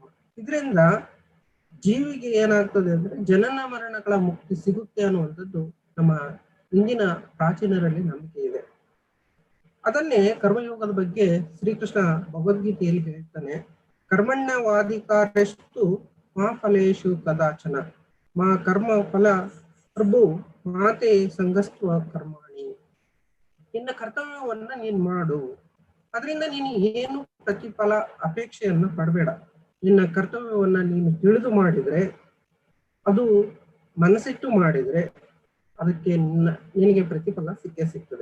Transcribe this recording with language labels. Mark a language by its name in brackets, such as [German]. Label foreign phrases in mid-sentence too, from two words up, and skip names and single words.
[Kannada] ಇದರಿಂದ ಜೀವಿಗೆ ಏನಾಗ್ತದೆ ಅಂದ್ರೆ ಜನನ ಮರಣಗಳ ಮುಕ್ತಿ ಸಿಗುತ್ತೆ ಅನ್ನುವಂಥದ್ದು ನಮ್ಮ ಇಂದಿನ ಪ್ರಾಚೀನರಲ್ಲಿ ನಂಬಿಕೆ ಇದೆ. ಅದನ್ನೇ ಕರ್ಮಯೋಗದ ಬಗ್ಗೆ ಶ್ರೀಕೃಷ್ಣ ಭಗವದ್ಗೀತೆಯಲ್ಲಿ ಹೇಳ್ತಾನೆ, [Sanskrit] ಕರ್ಮಣ್ಯವಾಧಿಕಾರಷ್ಟು ಮಾ ಫಲೇಶು ಕದಾಚನ ಮಾ ಕರ್ಮ ಫಲ ಪ್ರಭು ಮಾತೆ ಸಂಗಸ್ತ್ವ ಕರ್ಮಾಣಿ. [Kannada] ನಿನ್ನ ಕರ್ತವ್ಯವನ್ನ ನೀನ್ ಮಾಡು, ಅದರಿಂದ ನೀನು ಏನು ಪ್ರತಿಫಲ ಅಪೇಕ್ಷೆಯನ್ನ ಪಡಬೇಡ. ನಿನ್ನ ಕರ್ತವ್ಯವನ್ನ ನೀನು ತಿಳಿದು ಮಾಡಿದ್ರೆ, ಅದು ಮನಸ್ಸಿಟ್ಟು ಮಾಡಿದ್ರೆ ಅದಕ್ಕೆ ನಿನಗೆ ಪ್ರತಿಫಲ ಸಿಗ್ತದೆ.